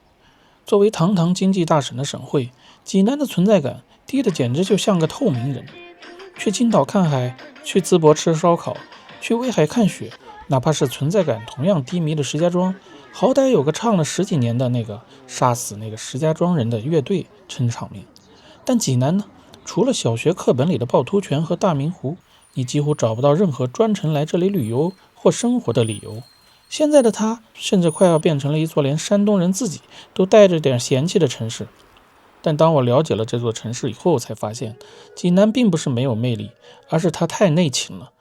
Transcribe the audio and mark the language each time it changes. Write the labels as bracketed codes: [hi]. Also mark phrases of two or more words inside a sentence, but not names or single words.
[zh] 作為堂堂經濟大省的省會，濟南的存在感低得簡直就像個透明人。去青島看海，去淄博吃燒烤，去威海看雪，哪怕是存在感同樣低迷的石家莊，好歹有個唱了10幾年的那個殺死那個石家莊人的樂隊撐場面。但濟南呢，除了小學課本裡的趵突泉和大明湖，你幾乎找不到任何專程來這裡旅遊或生活的理由。現在的它甚至快要變成了一座連山東人自己都帶着點嫌棄的城市。但當我了解了這座城市以後，才發現濟南並不是沒有魅力，而是它太內勤了。